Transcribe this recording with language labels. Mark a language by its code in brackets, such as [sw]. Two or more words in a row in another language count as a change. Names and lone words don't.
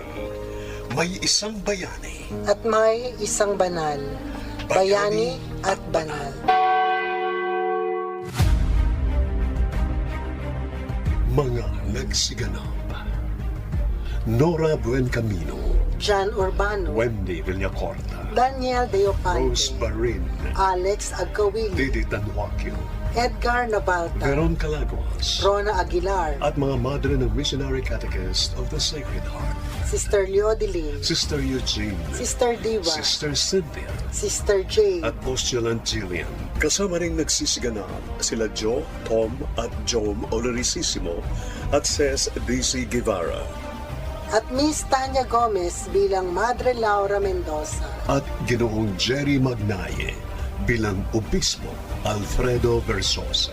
[tl] May isang bayani. At may isang banal, bayani at banal. Mga nagsiganap. Nora Buencamino, John Urbano, Wendy Villacorta, Daniel Deopante, Rose Barin, Alex Agkawili, Didi Tanwakio, Edgar Nabalta, Veron Calaguas, Rona Aguilar, at mga madre ng Missionary Catechist of the Sacred Heart, Sister Leodilin, Sister Eugene, Sister Diva, Sister Cynthia, Sister Jane, at Postulant Jillian. Kasama ring nagsisiganap sila Joe, Tom at Jom Olorisissimo at Ces DC Guevara. at Miss Tanya Gomez bilang Madre Laura Mendoza. At Ginoong Jerry Magnaye bilang Obispo Alfredo Versosa.